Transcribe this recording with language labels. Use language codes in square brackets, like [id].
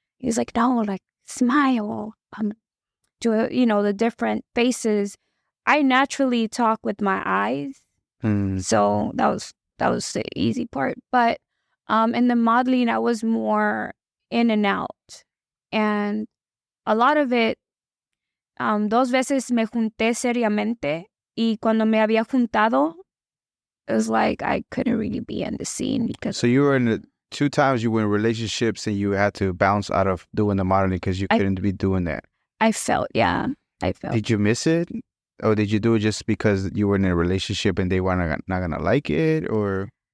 [en] He's like, no, like smile, do the different faces. I naturally talk with my eyes, so that was the easy part. But in the modeling, I was more in and out, and a lot of it. [es] Dos veces me junté seriamente. Y cuando me había juntado, [en] it was like I couldn't really be in the scene because. So you were 2 times you were in relationships and you had to bounce out of doing the modeling because you couldn't be doing that. I felt. Did you miss it, or did you do it just because you were in a relationship and they were not gonna like it, or?